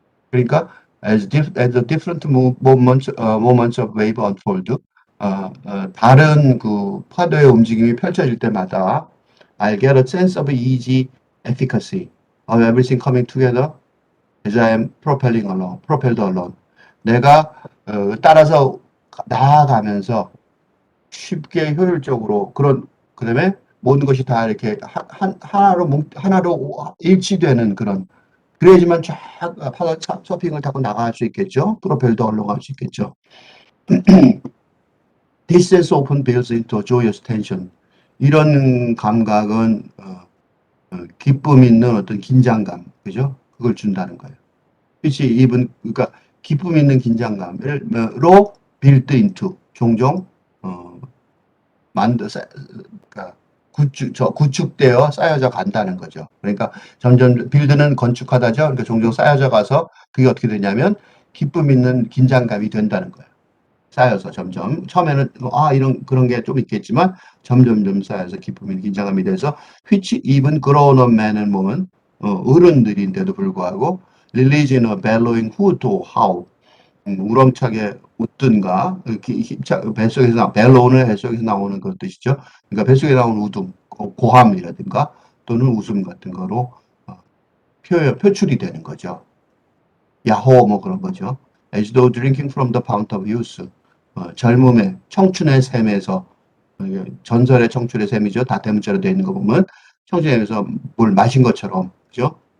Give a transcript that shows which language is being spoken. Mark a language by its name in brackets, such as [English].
[English] 그러니까 as the different moments of wave unfold, [Korean] 다른 그 파도의 움직임이 펼쳐질 때마다 [English] I get a sense of easy efficacy of everything coming together as I am propelled along. [Korean] 내가 따라서 나아가면서 쉽게 효율적으로 그다음에 모든 것이 다 이렇게 하나로 일치되는 그래야지만 쫙 서핑을 타고 나갈 수 있겠죠. 프로펠도 올라갈 수 있겠죠. [English] This sense often builds into joyous tension. [Korean] 이런 감각은 기쁨 있는 어떤 긴장감, 그죠? 그걸 준다는 거예요. 그러니까 기쁨 있는 긴장감으로 [English] build into [Korean] 종종 그러니까 구축되어 쌓여져 간다는 거죠. 그러니까 점점 빌드는 건축하다죠. 그러니까 종종 쌓여져 가서 그게 어떻게 되냐면 기쁨 있는 긴장감이 된다는 거예요. 쌓여서 점점 처음에는 이런 그런 게 좀 있겠지만 점점점 쌓여서 기쁨 있는 긴장감이 돼서 [English] which even grown up men and women [Korean] 어른들인데도 불구하고 [English] release in a bellowing hoot or howl [Korean] 우렁차게 웃든가 뱃속에서 벨로우는 뱃속에서 나오는 그 뜻이죠. 그러니까 뱃속에 나오는 웃음, 고함이라든가 또는 웃음 같은 거로 표출이 되는 거죠. 야호 뭐 그런 거죠. [English] As though drinking from the fount of youth. [Korean] 젊음의 청춘의 샘에서 전설의 청춘의 샘이죠. 다 대문자로 되어 있는 거 보면 청춘의 샘에서 물 마신 것처럼 그죠?